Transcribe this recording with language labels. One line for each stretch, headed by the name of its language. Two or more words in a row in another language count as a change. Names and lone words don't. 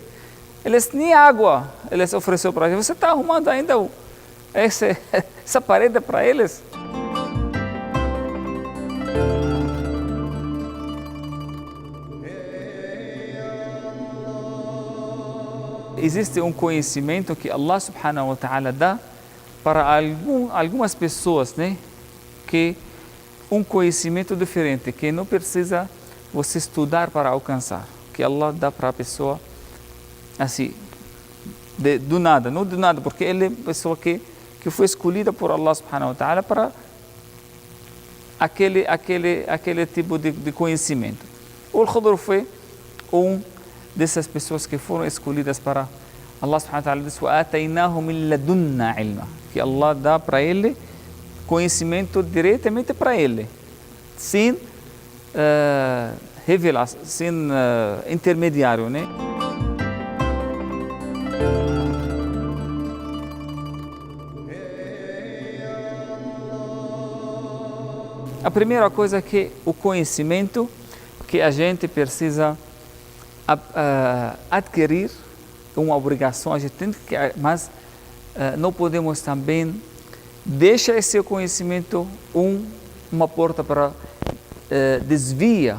Portuguese: Eles nem água eles ofereceu para eles. Você está arrumando ainda essa parede para eles? Existe um conhecimento que
Arabic: الله سبحانه وتعالى
Portuguese: dá para algumas pessoas, né? Que um conhecimento diferente, que não precisa você estudar para alcançar. Que Allah dá para a pessoa assim, do nada, não do nada, porque ele é uma pessoa que foi escolhida por
Arabic: الله سبحانه وتعالى
Portuguese: para aquele tipo de conhecimento. O Khadir foi dessas pessoas que foram escolhidas para
Arabic: الله سبحانه وتعالى
Portuguese: diz
Arabic: وَآتَيْنَاهُ مِنْ لَدُنَّا عِلْمًا,
Portuguese: que Allah dá para ele conhecimento diretamente para ele, sem revelar, sem intermediário, né? A primeira coisa é que o conhecimento que a gente precisa adquirir, uma obrigação, a gente tem que, mas não podemos também deixar esse conhecimento uma porta para desvia.